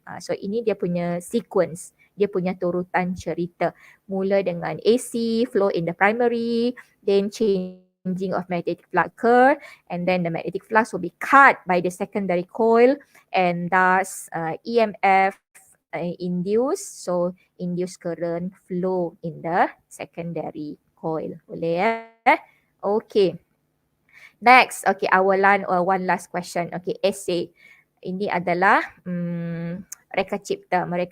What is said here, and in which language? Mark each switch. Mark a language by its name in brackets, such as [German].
[Malay] So ini dia punya sequence, dia punya turutan cerita. Mula dengan [English] AC, flow in the primary, then changing of magnetic flux occur, and then the magnetic flux will be cut by the secondary coil, and thus EMF induced, so induced current flow in the secondary coil. Boleh Okay. Next, okay, one last question. Okay, essay. [Malay] Ini adalah mereka cipta.